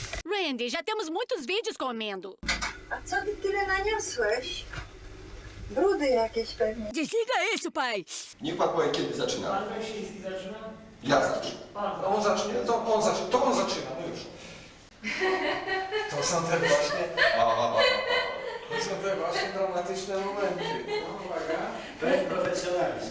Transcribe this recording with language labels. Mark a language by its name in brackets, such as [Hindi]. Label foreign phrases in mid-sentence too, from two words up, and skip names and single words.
[Portuguese] Randy, já temos muitos vídeos comendo. [Polish] A co ty tyle naniosłeś? Brudy jakieś pewnie. [Portuguese] Desliga isso, pai. [Polish] Niech pan powie, kiedy zaczyna. Pan Wyszyński zaczyna? Ja zacznę. On zacznie, to on zaczyna, no już. To są te właśnie. są te właśnie dramatyczne momenty. No, uwaga. Pełen profesjonalizm.